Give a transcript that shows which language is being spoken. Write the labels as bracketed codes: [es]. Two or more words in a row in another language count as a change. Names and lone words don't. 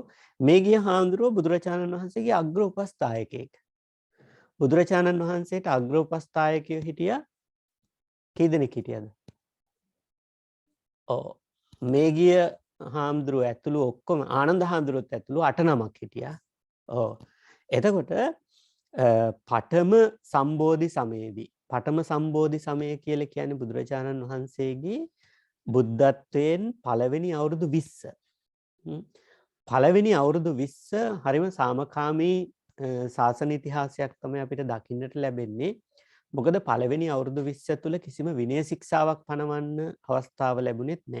[si] මේගිය හාමුදුරුවෝ බුදුරජාණන් වහන්සේගේ අග්‍ර උපස්ථායකයෙක්. බුදුරජාණන් වහන්සේට අග්‍ර උපස්ථායකයෝ හිටියා කී දෙනෙක් හිටියද? ඔව්. මේගිය හාමුදුරුවෝ ඇතුළු ඔක්කොම ආනන්ද හාමුදුරුවෝත් ඇතුළු 8 නමක් හිටියා. ඔව්. එතකොට පඨම සම්බෝධි සමයේදී පඨම සම්බෝධි සමය කියලා කියන්නේ බුදුරජාණන් වහන්සේගේ බුද්ධත්වයෙන් පළවෙනි අවුරුදු 20. පළවෙනි අවුරුදු 20 හරිම සාමකාමී ශාසන ඉතිහාසයක් තමයි අපිට දකින්නට ලැබෙන්නේ. මොකද පළවෙනි අවුරුදු 20 තුල කිසිම විනය ශික්ෂාවක් පනවන්න අවස්ථාව ලැබුණෙත් නැහැ.